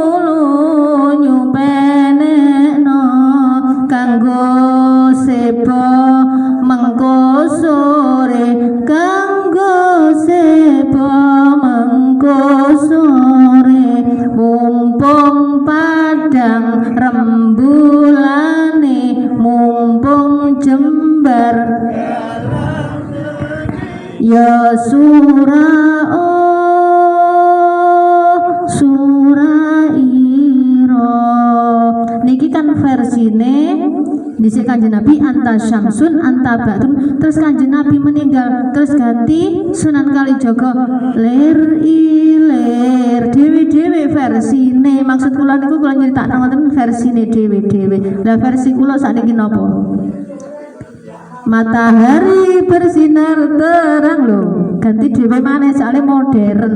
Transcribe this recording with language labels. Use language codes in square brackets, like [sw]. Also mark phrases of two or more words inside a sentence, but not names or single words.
[jv] penek no kanggo sebo mengko sore kanggo sebo mengko sore mumpung padang rembulane mumpung jembar ya surah niki kan versine dhisik Kanjeng Nabi [ar] anta syamsun anta badrun, [jv] terus Kanjeng Nabi meninggal terus ganti Sunan Kalijaga ler iler dhewe-dhewe versine. Maksud kula niku kula nyritakno ngoten versine dhewe-dhewe. Lah versi kula sakniki napa? [id] Matahari bersinar terang [jv] lho, ganti dhewe maneh soalé modern.